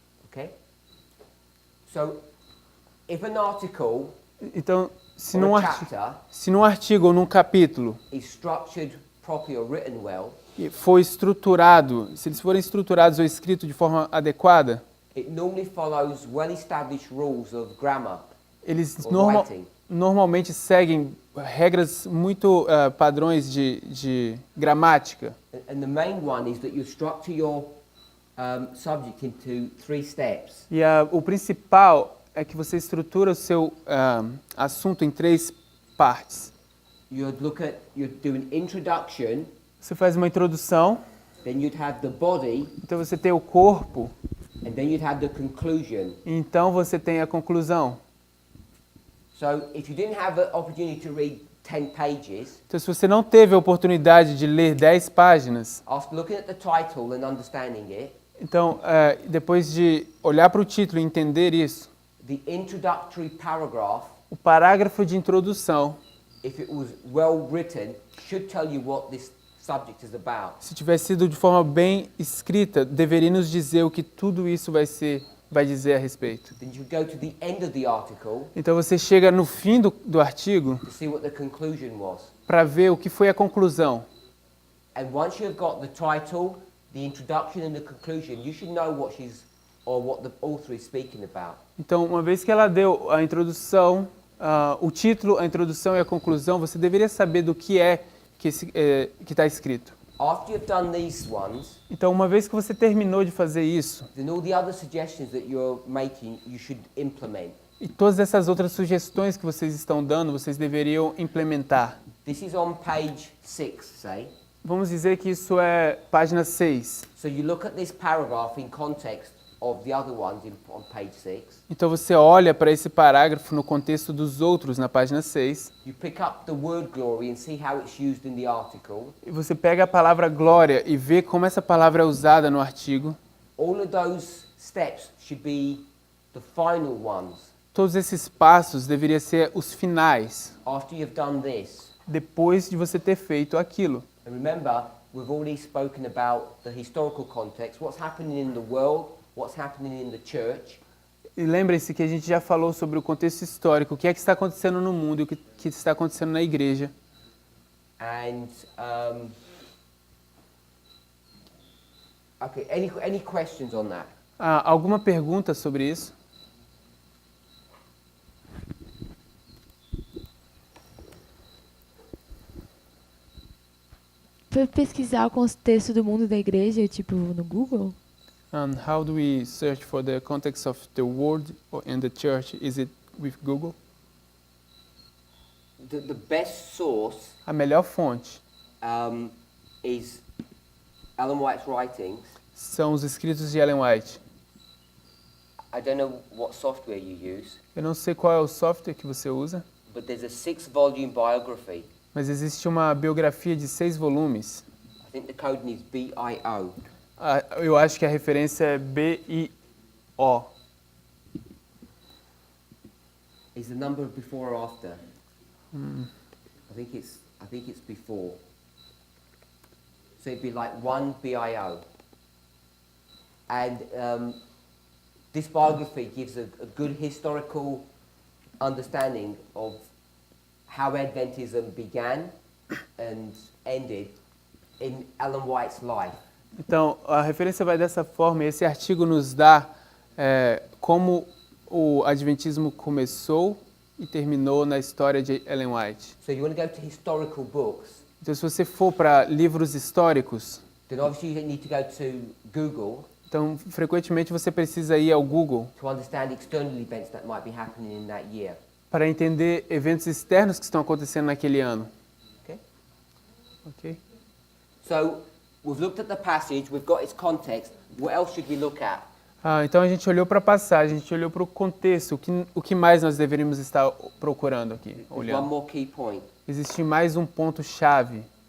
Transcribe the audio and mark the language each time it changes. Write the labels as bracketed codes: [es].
[en] Okay? So, if an article [pt] Então, se [en] or [pt] num, a artigo, [en] chapter [pt] se num artigo ou num capítulo [en] is structured properly or written well, [pt] for estruturado, se eles forem estruturados ou escritos de forma adequada, [en] it normally follows well-established rules of grammar [pt] eles [en] or writing. [pt] normalmente seguem regras muito padrões de gramática. [en] And the main one is that you structure your subject into 3 steps. [pt] E o principal é que você estrutura o seu assunto em 3 partes. [en] You'd do an introduction, [pt] Você faz uma introdução, [en] then you'd have the body, [pt] então você tem o corpo, [en] and then you'd have the conclusion. [pt] e então você tem a conclusão. [en] So if you didn't have an opportunity to read 10 pages, [pt] Então, se você não teve a oportunidade de ler 10 páginas, [en] after looking at the title and understanding it, [pt] então, depois de olhar para o título e entender isso, [en] the introductory paragraph, [pt] o parágrafo de introdução, [en] if it was well written, should tell you what this subject is about. [pt] se tivesse sido de forma bem escrita, deveria nos dizer o que tudo isso vai dizer a respeito. [en] Then you go to the end of the article [pt] Então, você chega no fim do artigo [en] to see what the conclusion was. [pt] para ver o que foi a conclusão. [en] And once you've got the title, the introduction and the conclusion, you should know what the author is speaking about. [pt] Então, uma vez que ela deu a introdução, o título, a introdução e a conclusão, você deveria saber do que que está escrito. [en] After you've done these ones, [pt] Então, uma vez que você terminou de fazer isso, [en] then all the other suggestions that you're making, you should implement. [pt] e todas essas outras sugestões que vocês estão dando, vocês deveriam implementar. [en] This is on page 6, say. [pt] Vamos dizer que isso é página 6. [en] So you look at this paragraph in context of the other ones on page 6. [pt] Então, você olha para esse parágrafo no contexto dos outros na página 6, [en] You pick up the word glory and see how it's used in the article. [pt] e você pega a palavra glória e vê como essa palavra é usada no artigo. [en] All of those steps should be the final ones. [pt] Todos esses passos deveriam ser os finais, [en] After you've done this. [pt] depois de você ter feito aquilo. [en] And remember, we've already spoken about the historical context, what's happening in the world, what's happening in the church. [pt] E lembrem-se que a gente já falou sobre o contexto histórico, o que é que está acontecendo no mundo e o que está acontecendo na igreja. [en] And okay, any questions on that? [pt] Alguma pergunta sobre isso? Para pesquisar o contexto do mundo da igreja, tipo no Google? [en] And how do we search for the context of the world and the church? Is it with Google? The best source [pt] A melhor fonte [en] is Ellen White's writings. [pt] são os escritos de Ellen White. [en] I don't know what software you use, [pt] Eu não sei qual é o software que você usa, [en] but there's a 6-volume biography. [pt] mas existe uma biografia de 6 volumes. [en] I think the code is BIO. [pt] Eu acho que a referência é BIO. [en] Is the number before or after? I think it's I think it's before. So it'd be like 1 BIO. And this biography gives a good historical understanding of how Adventism began and ended in Ellen White's life. [pt] Então, a referência vai dessa forma. Esse artigo nos dá como o Adventismo começou e terminou na história de Ellen White. [en] So you want to go to historical books, [pt] Então, se você for para livros históricos, [en] then obviously you need to go to Google [pt] então, frequentemente você precisa ir ao Google [en] to understand external events that might be happening in that year. [pt] para entender eventos externos que estão acontecendo naquele ano. [en] Okay? [pt] Ok? [en] So we've looked at the passage, we've got its context. What else should we look at? [pt] Então a gente olhou para a passagem, a gente olhou para o contexto, o que mais nós deveríamos estar procurando aqui, [en] There's one [pt] olhando. [en] more key point. [pt] Existe mais um ponto-chave.